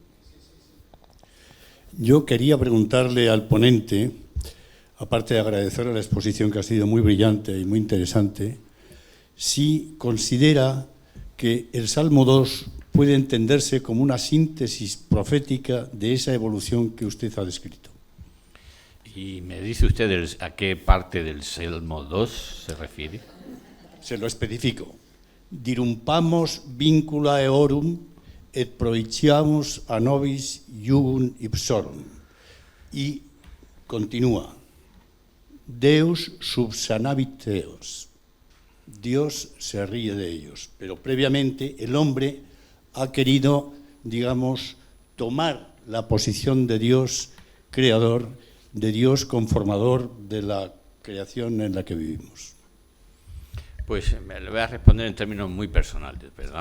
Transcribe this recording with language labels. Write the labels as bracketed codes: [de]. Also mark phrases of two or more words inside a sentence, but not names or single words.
[es] Yo quería preguntarle al ponente, aparte de agradecerle la exposición que ha sido muy brillante y muy interesante, si considera que el Salmo 2 puede entenderse como una síntesis profética de esa evolución que usted ha descrito. ¿Y me dice usted a qué parte del Salmo 2 se refiere? Se lo especifico. [la] Dirumpamos vincula eorum et proiciamus a nobis jugum ipsorum. [es] Y continúa. [la] Deus subsanavit eos. [es] Dios se ríe de ellos. Pero previamente el hombre ha querido, digamos, tomar la posición de Dios creador, de Dios conformador de la creación en la que vivimos. Pues le voy a responder en términos muy personales, ¿verdad?